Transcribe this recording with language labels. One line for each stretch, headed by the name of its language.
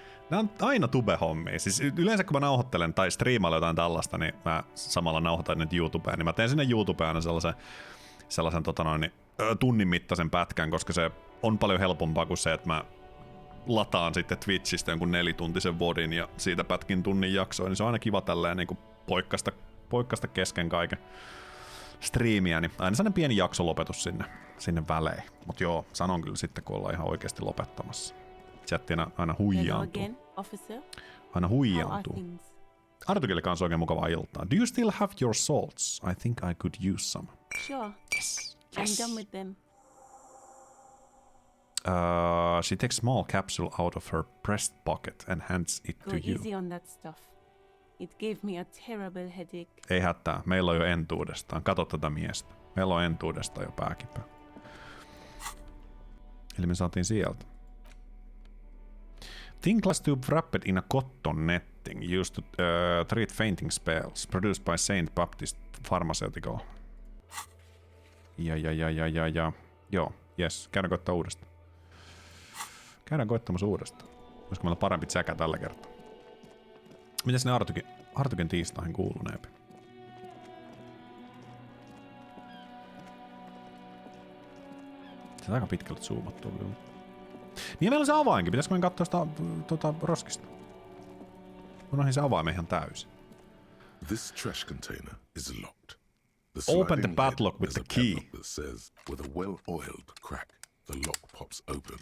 Finnish: Nää on aina tube-hommia. Siis yleensä kun mä nauhoittelen tai striimailen jotain tällaista, niin mä samalla nauhoitan nyt YouTubeen. Niin mä teen sinne YouTubeen aina sellaisen tunnin mittaisen pätkän, koska se on paljon helpompaa kuin se, että mä lataan sitten Twitchistä jonkun 4-tuntisen vodin ja siitä pätkin tunnin jaksoa, niin se on aina kiva tälleen niin kuin poikkaista kesken kaiken striimiä, niin aina sellainen pieni jaksolopetus sinne välein. Mut joo, sanon kyllä sitten, kun ollaan ihan oikeasti lopettamassa. Chatti aina huijaantuu. Aina huijaantuu. Artukille kanssa oikein mukavaa iltaa.
English: Do you still have your salts? I think I could use some. Sure. Yes. I'm done with them. She takes a small capsule out of her breast pocket and hands it to you. Go easy on that stuff. It gave me a terrible headache.
Finnish: Ei hätää, meillä on jo entuudestaan. Kato tätä miestä. Meillä on entuudestaan jo pääkipä. Eli me saatiin sieltä.
English: Thin glass tube wrapped in a cotton netting used to treat fainting spells. Produced by Saint Baptist Pharmaceutical.
Finnish: Ja. Joo, yes. Käydään koittaa uudestaan. Käydään koittamassa uudestaan. Olisiko meillä parempi tsäkä tällä kertaa? Mitäs ne Artuken tiistaihin kuuluneepi? Se on aika pitkälti zoomattu kyllä. Niin meillä on se avainkin. Pitäisikö meidän katsoa sitä roskista? Unohdin se avaimen ihan täysin.
English: This trash container is locked. Open the padlock with the key. Says, with a well-oiled crack, the lock pops open.